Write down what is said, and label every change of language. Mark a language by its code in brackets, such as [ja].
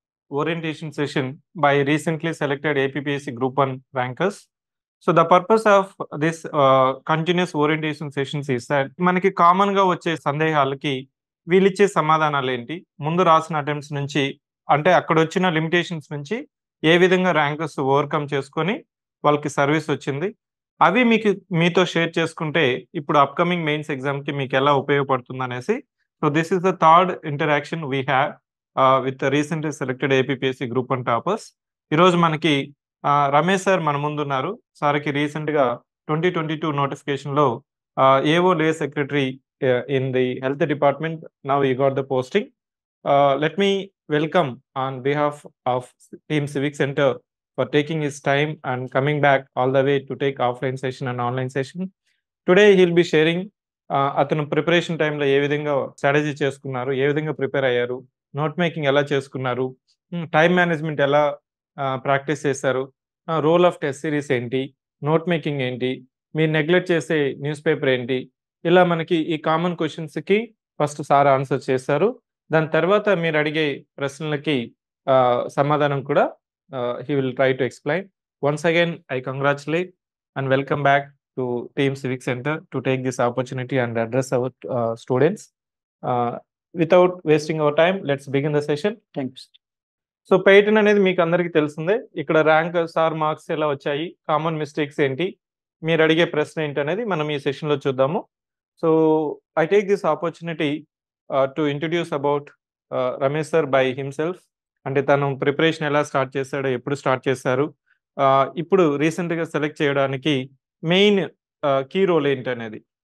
[en] Orientation session by recently selected APPSC Group 1 rankers. So the purpose of this continuous orientation sessions is that [te] మనకి common గా వచ్చే సందేహాలకి వీళ్ళిచ్చే సమాధానాలు ఏంటి, ముందు రాసిన అటెంప్ట్స్ నుంచి అంటే అక్కడ వచ్చిన లిమిటేషన్స్ నుంచి ఏ విధంగా ర్యాంకర్స్ ఓవర్కమ్ చేసుకొని వాళ్ళకి సర్వీస్ వచ్చింది, అవి మీతో షేర్ చేసుకుంటే ఇప్పుడు అప్కమింగ్ మెయిన్స్ ఎగ్జామ్ కి మీకు ఎలా ఉపయోగపడుతుంది అనేసి. [en] So this is the third interaction we have with recently selected APPSC group 1 toppers. [te] ఈరోజు మనకి రమేష్ సార్ మన ముందున్నారు. సార్కి రీసెంట్ గా 2022 నోటిఫికేషన్ లో ఏఓ లే secretary in the health department [en] Now you got the posting. Let me welcome on behalf of [te] team civic centre [en] for taking his time and coming back all the way to take offline session and online session. Today he'll be sharing [te] అతను preparation టైంలో ఏ విధంగా strategy చేసుకున్నారు, ఏ విధంగా prepare అయ్యారు, note making ఎలా చేసుకున్నారు, time management ఎలా practice చేశారు, రోల్ ఆఫ్ టెస్ట్ సిరీస్ ఏంటి, నోట్ మేకింగ్ ఏంటి, మీరు నెగ్లెక్ట్ చేసే న్యూస్ పేపర్ ఏంటి, ఇలా మనకి ఈ కామన్ క్వశ్చన్స్కి ఫస్ట్ సార్ ఆన్సర్ చేశారు. దాని తర్వాత మీరు అడిగే ప్రశ్నలకి సమాధానం కూడా [en] he will try to explain. Once again, I congratulate and welcome back to Team Civic Center to take this opportunity and address our students. Without wasting our time, let's begin the session. Thanks. [te] So Python అనేది మీకు అందరికీ తెలిసిందే. ఇక్కడ rank sir marks ఎలా వచ్చాయి, common mistakes ఏంటి, మీరు అడిగే ప్రశ్న ఏంటి అనేది మనం ఈ సెషన్లో చూద్దాము. [en] So I take this opportunity to introduce about Ramesh sir by himself. [te] అంటే తను ప్రిపరేషన్ ఎలా స్టార్ట్ చేశాడో, ఎప్పుడు స్టార్ట్ చేశారు, ఇప్పుడు రీసెంట్గా సెలెక్ట్ చేయడానికి మెయిన్ కీ రోల్ ఏంటి అనేది.